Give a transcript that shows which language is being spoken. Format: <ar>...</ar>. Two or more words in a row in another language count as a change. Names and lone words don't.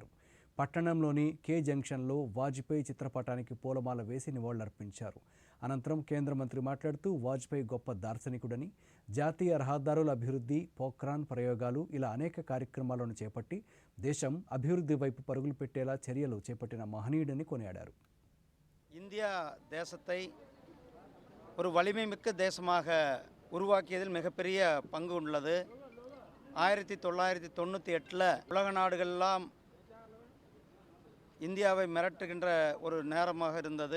<te>పట్టణంలోని కే జంక్షన్లో వాజ్పేయి చిత్రపటానికి పూలమాల వేసి నివాళులర్పించారు. అనంతరం కేంద్ర మంత్రి మాట్లాడుతూ వాజ్పేయి గొప్ప దార్శనికుడని, జాతీయ రహదారుల అభివృద్ధి, పోఖ్రాన్ ప్రయోగాలు ఇలా అనేక కార్యక్రమాలను చేపట్టి దేశం అభివృద్ధి వైపు పరుగులు పెట్టేలా చర్యలు చేపట్టిన మహనీయుడని కొనియాడారు.</te> <ta>இந்தியா தேசத்தை ஒரு வலிமை மிக்க தேசமாக உருவாக்கியதில் மிகப்பெரிய பங்கு உள்ளது. 1998 உலக நாடுகளெல்லாம் இந்தியாவை மிரட்டுகின்ற ஒரு நேரமாக இருந்தது.</ta>